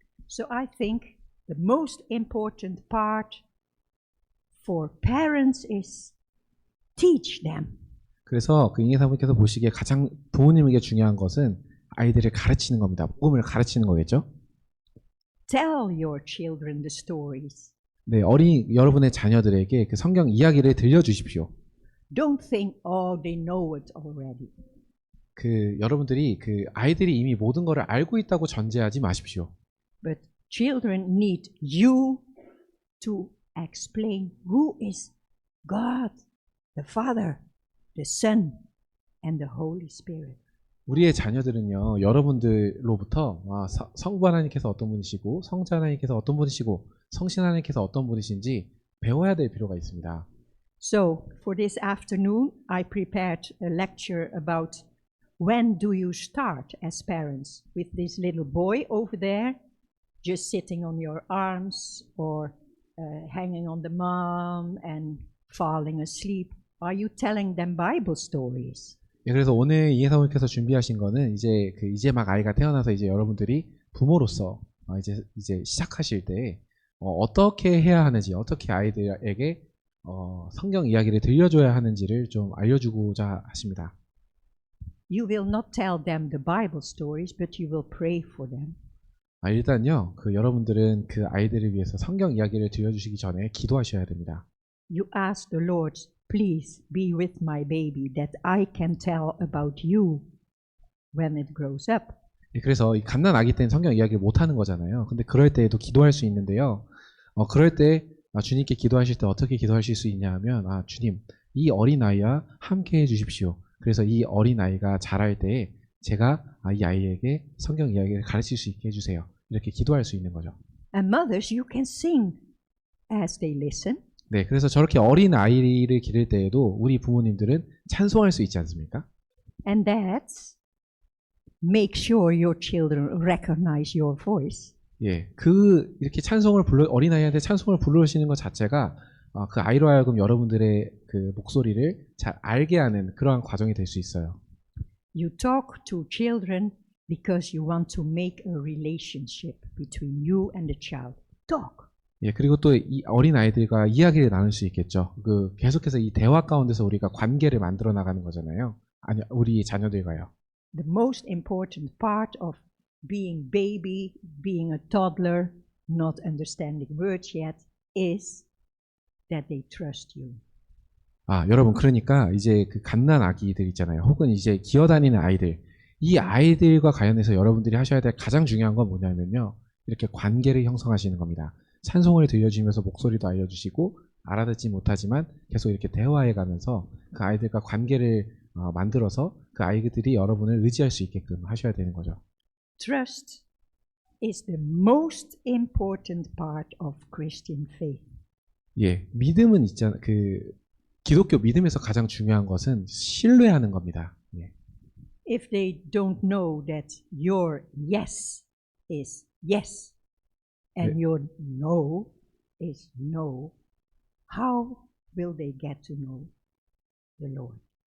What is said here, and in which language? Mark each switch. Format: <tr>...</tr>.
<en>So I think the most important part for parents is teach them.</en> <ko>그래서 잉여 사모님께서 보시기에 가장 부모님에게 중요한 것은 아이들을 가르치는 겁니다. 복음을 가르치는 거겠죠?</ko> <en>Tell your children the stories.</en> <ko>네, 여러분의 자녀들에게 그 성경 이야기를 들려주십시오.</ko> <en>Don't think, oh, they know it already.</en> <ko>여러분들이 아이들이 이미 모든 것을 알고 있다고 전제하지 마십시오.</ko> <en>But children need you to explain who is God, the Father, the Son, and the Holy Spirit.</en> <ko>우리의 자녀들은요, 여러분들로부터 성부 하나님께서 어떤 분이시고, 성자 하나님께서 어떤 분이시고, 성신 하나님께서 어떤 분이신지 배워야 될 필요가 있습니다.</ko> <en>So, for this afternoon, I prepared a lecture about when do you start as parents with this little boy over there, just sitting on your arms or hanging on the mom and falling asleep. Are you telling them Bible stories?</en> <ko>예, 그래서 오늘 이해 사모님께서 준비하신 거는 이제 막 아이가 태어나서 이제 여러분들이 부모로서 이제 시작하실 때 어떻게 해야 하는지, 어떻게 아이들에게 성경 이야기를 들려줘야 하는지를 좀 알려주고자 하십니다.</ko> <en>You will not tell them the Bible stories, but you will pray for them.</en> <ko>일단요, 여러분들은 그 아이들을 위해서 성경 이야기를 들려주시기 전에 기도하셔야 됩니다.</ko> <en>You ask the Lord, please be with my baby that I can tell about you when it grows up.</en> <ko>그래서 이 갓난 아기 때는 성경 이야기를 못 하는 거잖아요. 근데 그럴 때에도 기도할 수 있는데요. 그럴 때 주님께 기도하실 때 어떻게 기도하실 수 있냐 하면 주님, 이 어린아이와 함께 해주십시오. 그래서 이 어린아이가 자랄 때 제가 이 아이에게 성경 이야기를 가르칠 수 있게 해주세요. 이렇게 기도할 수 있는 거죠.</ko> <en>And mothers, you can sing as they listen.</en> <ko>네, 그래서 저렇게 어린 아이를 기를 때에도 우리 부모님들은 찬송할 수 있지 않습니까?</ko> <en>And dads, make sure your children recognize your voice.</en> <ko>예, 이렇게 어린아이한테 찬송을 부르시는 것 자체가 그 아이로 하여금 여러분들의 그 목소리를 잘 알게 하는 그러한 과정이 될 수 있어요.</ko> <en>You talk to children because you want to make a relationship between you and the child. Talk.</en> <ko>예, 그리고 또 이 어린 아이들과 이야기를 나눌 수 있겠죠. 계속해서 이 대화 가운데서 우리가 관계를 만들어 나가는 거잖아요. 아니, 우리 자녀들과요.</ko> <en>The most important part of being baby, being a toddler, not understanding words yet, is that they trust you.</en> <ko>여러분, 그러니까 이제 그 갓난 아기들 있잖아요. 혹은 이제 기어다니는 아이들. 이 아이들과 관련해서 여러분들이 하셔야 될 가장 중요한 건 뭐냐면요. 이렇게 관계를 형성하시는 겁니다. 찬송을 들려주면서 목소리도 알려주시고 알아듣지 못하지만 계속 이렇게 대화해 가면서 그 아이들과 관계를 만들어서 그 아이들이 여러분을 의지할 수 있게끔 하셔야 되는 거죠.</ko> <en>Trust is the most important part of Christian faith.</en> <ko>예, 믿음은 있잖아. 기독교 믿음에서 가장 중요한 것은 신뢰하는 겁니다. 예.</ko> <en>If they don't know that your yes is yes and your no is no, how will they get to know the Lord?</en>